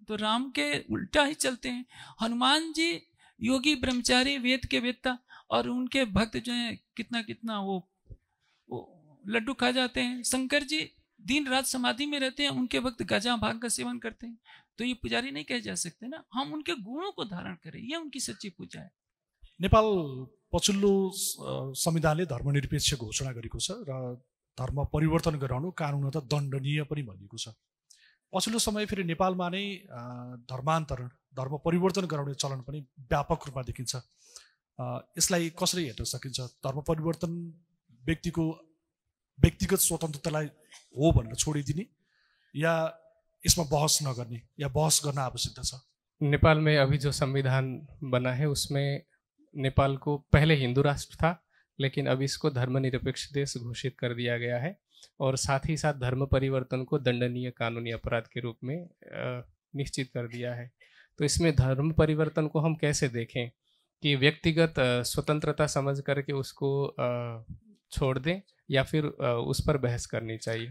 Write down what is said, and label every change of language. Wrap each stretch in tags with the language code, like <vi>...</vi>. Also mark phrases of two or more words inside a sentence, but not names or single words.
<hi>तो राम के उल्टा ही चलते हैं। हनुमान जी योगी ब्रह्मचारी वेद के वेत्ता, और उनके भक्त जो हैं कितना कितना वो लड्डू खा जाते हैं। शंकर जी दिन रात समाधि में रहते हैं, उनके भक्त गजा भांग का सेवन करते हैं। तो ये पुजारी नहीं कहे जा सकते ना। हम उनके गुणों को धारण करें, ये उनकी सच्ची पूजा है।</hi> <ne>नेपाल पछिल्लो संविधानले धर्मनिरपेक्ष घोषणा गरेको छ र धर्म परिवर्तन गराउनु कानुन त दण्डनीय पनि भनिएको छ। पछिल्लो समय फेरि नेपालमा नै धर्मान्तरण धर्म परिवर्तन गराउने चलन पनि व्यापक रूपमा देखिन्छ। यसलाई कसरी हेर्न सकिन्छ? धर्म परिवर्तन व्यक्तिको व्यक्तिगत स्वतन्त्रतालाई हो भनेर छोडिदिने या इसमें बहस नगर्ने या बहस गर्न आवश्यकता छ?</ne> <hi>नेपाल में अभी जो संविधान बना है उसमें नेपाल को पहले हिंदू राष्ट्र था, लेकिन अब इसको धर्मनिरपेक्ष देश घोषित कर दिया गया है और साथ ही साथ धर्म परिवर्तन को दंडनीय कानूनी अपराध के रूप में निश्चित कर दिया है। तो इसमें धर्म परिवर्तन को हम कैसे देखें कि व्यक्तिगत स्वतंत्रता समझ करके उसको छोड़ दें या फिर उस पर बहस करनी चाहिए?</hi>